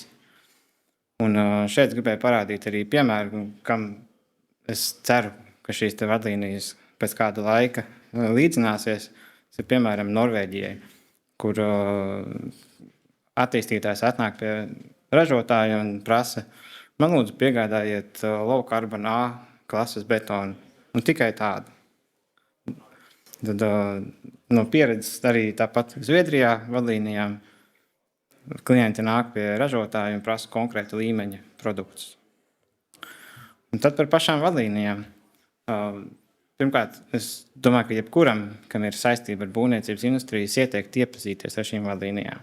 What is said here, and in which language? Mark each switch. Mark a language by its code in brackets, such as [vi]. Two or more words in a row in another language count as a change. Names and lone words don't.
[lv] Un šeit gribēju parādīt arī piemēru, kam es ceru, ka šīs te vadlīnijas pēc kāda laika līdzināsies. Tas ir piemēram Norvēģijai, kur attīstītājs atnāk pie ražotāja un prasa, man lūdzu piegādājiet [en] low carbon [lv] A klases betonu, un tikai tādu. Tad no pieredzes arī tāpat Zviedrijā vadlīnijām klienti nāk pie ražotāja un prasa konkrētu līmeņa produktus. Un tad par pašām vadlīnijām. Pirmkārt, es domāju, ka jebkuram, kam ir saistība ar būvniecības industrijas, ieteikt iepazīties ar šīm vadlīnijām.